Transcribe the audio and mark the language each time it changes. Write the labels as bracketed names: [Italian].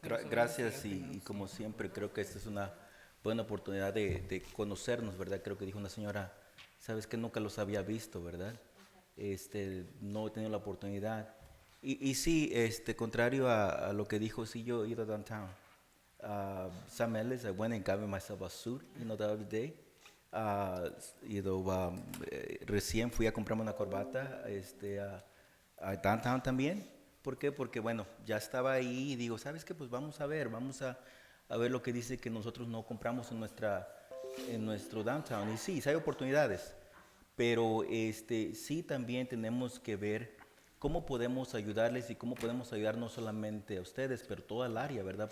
[Spanish] Gracias y como siempre creo que esta es una buena oportunidad de conocernos, ¿verdad? Creo que dijo una señora, sabes que nunca los había visto, ¿verdad? No he tenido la oportunidad. Y sí, contrario a lo que dijo, sí, yo he ido a downtown. [English] Sam Ellis, I went and got myself a suit, the other day. [Spanish] Recién fui a comprarme una corbata a downtown también. ¿Por qué? Porque, bueno, ya estaba ahí y digo, ¿sabes qué? Pues vamos a ver lo que dice que nosotros no compramos en nuestro downtown. Y sí hay oportunidades, pero sí también tenemos que ver cómo podemos ayudarles y cómo podemos ayudar no solamente a ustedes, pero toda el área, ¿verdad?